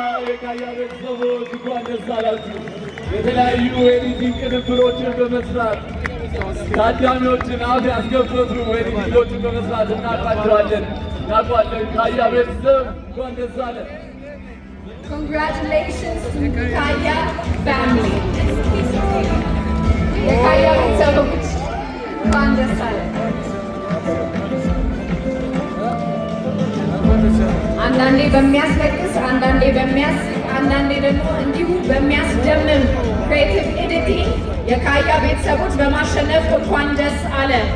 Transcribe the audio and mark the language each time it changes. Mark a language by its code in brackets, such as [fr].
[am] የካያ ቤተሰቦች እንኳን ደስ አላችሁ። የተለያዩ ኤዲቲንግ ቅንብሮችን በመስራት ታዳሚዎችን አፍ ያስገፈቱ ኤዲቲንጎችን በመስራት እናውቃቸዋለን። ካያ ቤተሰብ እንኳን ደስ አለ። [en] Congratulations to Kaya family. [am] የካያ ቤተሰቦች እንኳን ደስ አለ። አንዳንዴ በሚያስለቅስ፣ አንዳንዴ በሚያስቅ፣ አንዳንዴ ደግሞ እንዲሁ በሚያስደምም ክሬቲቭ ኤዲቲንግ የካያ ቤተሰቦች በማሸነፍ እንኳን ደስ አለ።